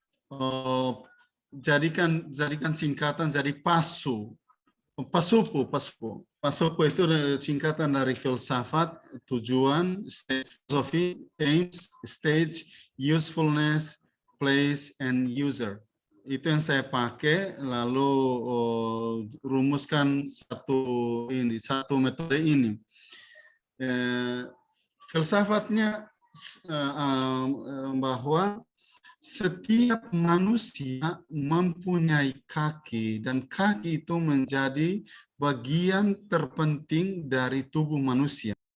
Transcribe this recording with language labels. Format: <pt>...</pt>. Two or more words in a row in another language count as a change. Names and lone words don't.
<id>jadikan singkatan jadi PASU. PASUPU itu singkatan dari filsafat, tujuan, filosofi,</id> <en>aims, stage, usefulness, place, and user.</en> <id>itu yang saya pakai, lalu rumuskan satu metode ini. Filsafatnya bahwa setiap manusia mempunyai kaki dan kaki itu menjadi bagian terpenting dari tubuh manusia.</id>